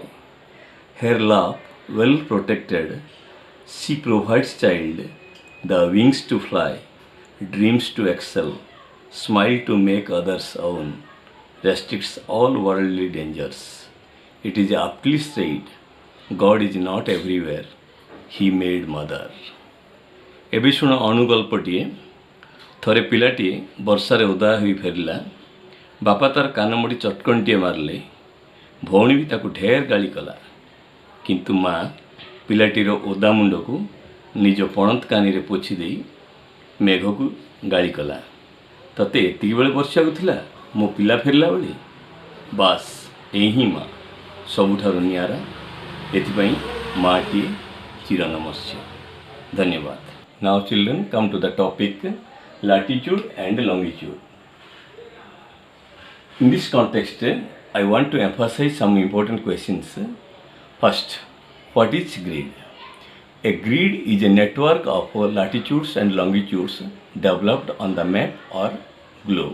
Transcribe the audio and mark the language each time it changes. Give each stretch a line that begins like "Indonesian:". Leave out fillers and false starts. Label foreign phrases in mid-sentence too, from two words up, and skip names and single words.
English: Her love, well protected, she provides child the wings to fly, dreams to excel, smile to make others own, restricts all worldly dangers. It is aptly said, God is not everywhere, He made mother.
Odia: ଏବେ ଶୁଣ ଅନୁଗଳ୍ପଟିଏ। ଥରେ ପିଲାଟିଏ ବର୍ଷାରେ ଓଦା ହୋଇ ଫେରିଲା। ବାପା ତାର କାନମୋଡ଼ି ଚଟକଣିଟିଏ ମାରିଲେ। ଭଉଣୀ ବି ତାକୁ ଢେର ଗାଳି କଲା। କିନ୍ତୁ ମା ପିଲାଟିର ଓଦା ମୁଣ୍ଡକୁ ନିଜ ପଣତ କାନିରେ ପୋଛି ଦେଇ ମେଘକୁ ଗାଳି କଲା। ତତେ ଏତିକି ବେଳେ ବର୍ଷିବାକୁ ଥିଲା ମୋ ପିଲା ଫେରିଲା ବେଳେ? ବାସ୍ ଏହି ହିଁ ମା ସବୁଠାରୁ ନିଆରା। ଏଥିପାଇଁ ମାଟିଏ ଚିରନମସ୍ୟ। ଧନ୍ୟବାଦ।
English: Now children, come to the topic latitude and longitude. In this context, I want to emphasize some important questions. First, what is grid? A grid is a network of latitudes and longitudes developed on the map or globe.